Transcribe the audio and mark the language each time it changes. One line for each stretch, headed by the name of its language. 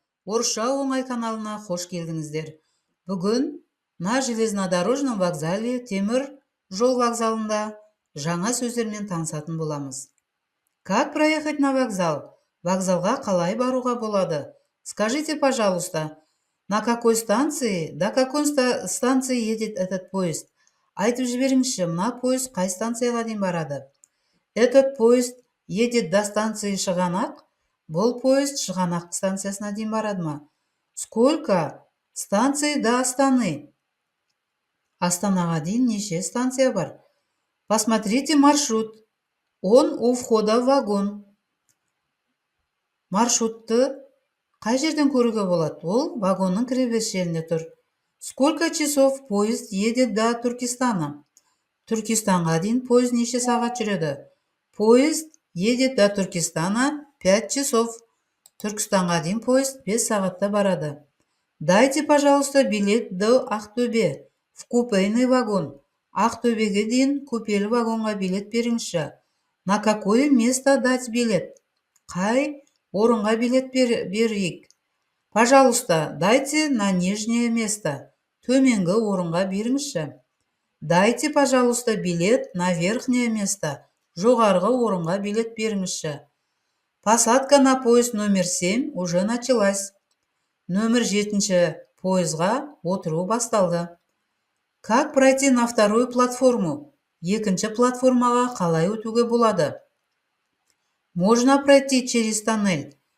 Kazakh: Орысша оңай каналына қош келдіңіздер. Бүгін
Russian: на железнодорожном вокзале,
Kazakh: темір жол вокзалында жаңа сөздермен танысатын боламыз.
Russian: Как проехать на вокзал?
Kazakh: Вокзалға қалай баруға болады?
Russian: Скажите, пожалуйста, на какой станции, до какой станции едет этот поезд?
Kazakh: Айтып жіберіңізші, мына поезд қай станцияға дейін барады?
Russian: Этот поезд едет до станции Шығанақ.
Kazakh: Бұл поезд Шығанақ станциясына дейін барады ма?
Russian: Сколько станций до Астаны?
Kazakh: Астанаға дейін неше станция бар?
Russian: Посмотрите маршрут. Он у входа в вагон.
Kazakh: Маршрутты қай жерден көруге болады? Ол вагонның кіреберіс жерінде тұр.
Russian: Сколько часов поезд едет до Түркістана?
Kazakh: Түркістанға дейін поезд неше сағат жүреді?
Russian: Поезд едет до Түркістана 5 часов.
Kazakh: Түркістанға дейін поезд 5 сағатта барады.
Russian: Дайте, пожалуйста, билет до Ақтөбе в купейный вагон.
Kazakh: Ақтөбеге дейін купелі вагонға билет беріңізші.
Russian: На какое место дать билет?
Kazakh: Қай орынға билет берейік?
Russian: Пожалуйста, дайте на нижнее место.
Kazakh: Төменгі орынға беріңізші.
Russian: Дайте, пожалуйста, билет на верхнее место.
Kazakh: Жоғарғы орынға билет беріңізші.
Russian: Посадка на поезд номер 7 уже началась.
Kazakh: Номер 7 поездға отыру басталды.
Russian: Как пройти на вторую платформу?
Kazakh: Екінші платформаға қалай өтуге болады?
Russian: Можно пройти через тоннель.